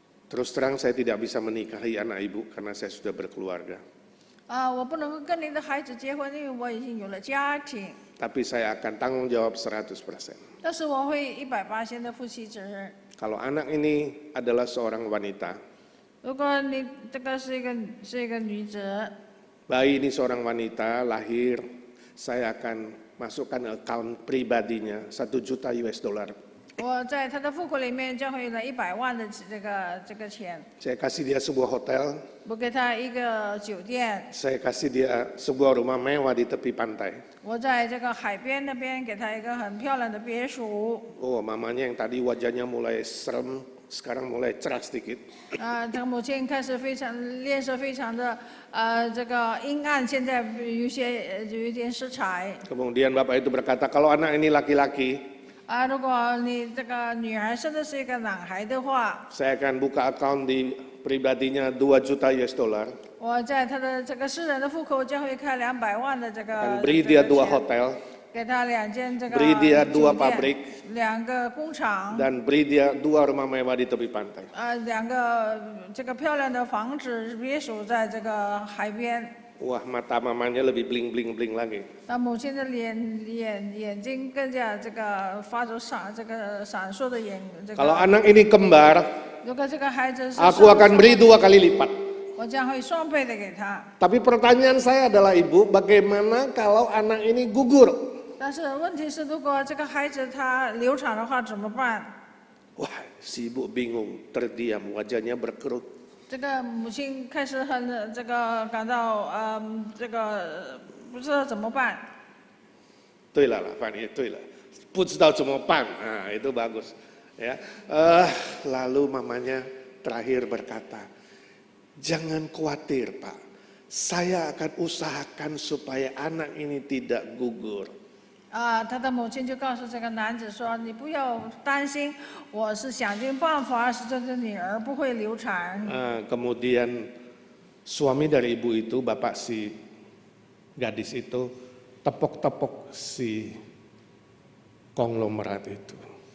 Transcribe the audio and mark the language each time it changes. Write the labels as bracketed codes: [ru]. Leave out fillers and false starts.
[id] Terus terang saya tidak bisa menikahi anak ibu karena saya sudah berkeluarga. [zh] 我不能够跟您的孩子结婚，因为我已经有了家庭。 [id] Tapi saya akan tanggung jawab 100%. [zh] 但是我会100%的负起责任。 [id] Kalau anak ini adalah seorang wanita, [zh] 如果你这个是一个女子， [id] bayi ini seorang wanita lahir, saya akan masukkan account pribadinya $1 juta. [zh] 我在她的户口里面将会有了100万的这个钱。 [id] Saya kasih dia sebuah hotel, [zh] 我给她一个酒店， [id] saya kasih dia sebuah rumah mewah di tepi pantai. [zh] 我在这个海边那边给她一个很漂亮的别墅。 [id] Oh, mamanya yang tadi wajahnya mulai serem, sekarang mulai cerah sedikit. [zh] 这个母亲开始脸色非常的这个阴暗，现在有一点色彩。 [id] Kemudian bapak itu berkata, kalau anak ini laki-laki, [zh] 如果你这个女儿生的是一个男孩的话， [id] saya akan buka account di pribadinya 2 juta US dollar. [zh] 我在他的这个私人的户口将会开200万的这个 [id] Dan beri dia 2 hotel, [zh] 给他2间这个 [id] beri dia 2 [zh] 酒店 [id] pabrik, [zh] 2个工厂， [id] dan beri dia 2 rumah mewah di tepi pantai. [zh] 2个这个漂亮的房子别墅在这个海边。 [id] Wah, mata mamanya lebih bling lagi. [zh] 那母亲的眼睛更加这个发出闪烁的眼。这 [id] Kalau [zh] 个 [id] anak ini kembar, [zh] 如果这个孩子是 [id] aku akan beri 2 kali lipat. [zh] 我将会双倍的给他。 [id] Tapi pertanyaan saya adalah ibu, bagaimana kalau anak ini gugur? [zh] 但是问题是，如果这个孩子他流产的话怎么办？ [id] Wah, si ibu bingung, terdiam, wajahnya berkerut. [zh] 这个母亲开始很这个感到这个不知道怎么办。对了，Fanny，对了，不知道怎么办, [id] nah, itu bagus. Ya, lalu mamanya terakhir berkata, jangan khawatir Pak, saya akan usahakan supaya anak ini tidak gugur. [zh] 他的母亲就告诉这个男子说：“你不要担心，我是想尽办法使这个女儿不会流产。” [id] Kemudian suami dari ibu itu, bapak si gadis itu, tepok-tepok si konglomerat itu.